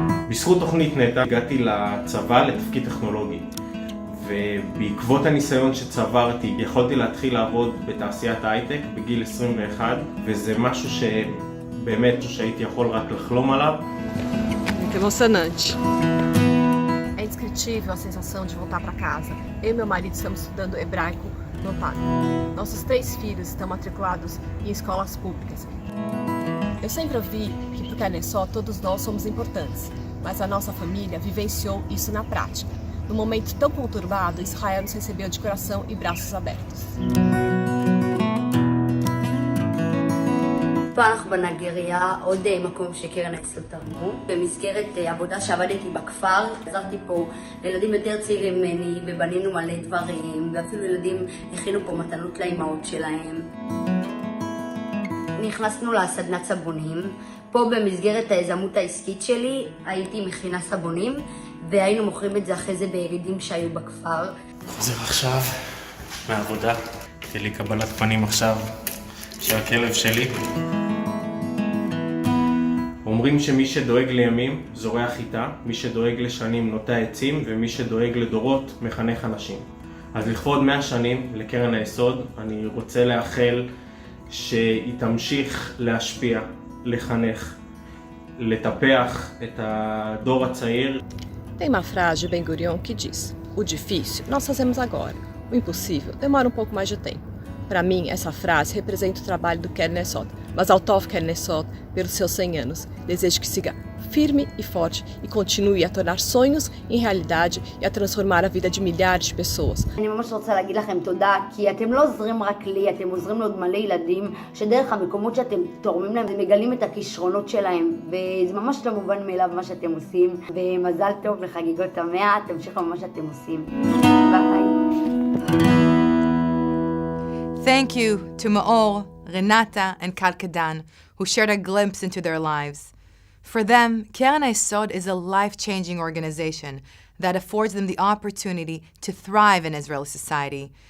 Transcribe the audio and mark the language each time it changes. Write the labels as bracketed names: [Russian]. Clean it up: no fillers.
[Hebrew] בזכות תוכנית נטע הגעתי לצבא לתפקיד טכנולוגי. ובעקבות הניסיון שצברתי יכולתי להתחיל לעבוד בתעשיית הייטק בגיל 21, וזה משהו שבאמת שהייתי יכול רק לחלום עליו. [Portuguese] Muito emocionante. É indescritível a sensação de voltar para casa. Eu e meu marido estamos estudando hebraico no PAC. Nossos 3 filhos estão matriculados em escolas públicas. Eu sempre ouvi que pro Keren Hayesod todos nós somos importantes, mas a nossa família vivenciou isso na prática. Num momento tão conturbado, Israel nos recebeu de coração e braços abertos. [Hebrew] פלח בנגריה, עוד מקום שקרן היסוד תרמו. במסגרת עבודה שעבדתי בכפר, עזרתי פה לילדים יותר צעירים ממני, ובנינו מלא דברים, ואפילו ילדים הכינו פה מתנות לאימהות שלהם. נכנסנו לסדנת סבונים. פה במסגרת היזמות העסקית שלי הייתי מכינה סבונים, והיינו מוכרים את זה אחרי זה בירידים שהיו בכפר. חוזר עכשיו מהעבודה, תהיה לי קבלת פנים עכשיו של הכלב שלי. אומרים שמי שדואג לימים זורע חיטה, מי שדואג לשנים נוטע עצים, ומי שדואג לדורות מחנך אנשים. אז לכבוד 100 שנים לקרן היסוד, אני רוצה לאחל שהיא תמשיך להשפיע, לחנך, לטפח את הדור הצעיר. [Portuguese] Tem uma frase de Ben-Gurion que diz: o difícil nós fazemos agora, o impossível demora um pouco mais de tempo. Para mim, essa frase representa o trabalho do Keren Hayesod, mas ao Tov Keren Hayesod, pelos seus 100 anos, desejo que siga firme e forte e continue a tornar sonhos em realidade e a transformar a vida de milhares de pessoas. [Hebrew] אני ממש רוצה להגיד לכם תודה, כי אתם לא עוזרים רק לי, אתם עוזרים לעוד מלא ילדים, שדרך המקומות שאתם תורמים להם, הם מגלים את הכישרונות שלהם, וזה ממש לא מובן מאליו מה שאתם עושים, ומזל טוב לחגיגות ה100, תמשיכו מה שאתם עושים. ביי. [English] Thank you to Maor, Renata, and Kalkedan, who shared a glimpse into their lives. For them, Keren Hayesod is a life-changing organization that affords them the opportunity to thrive in Israeli society.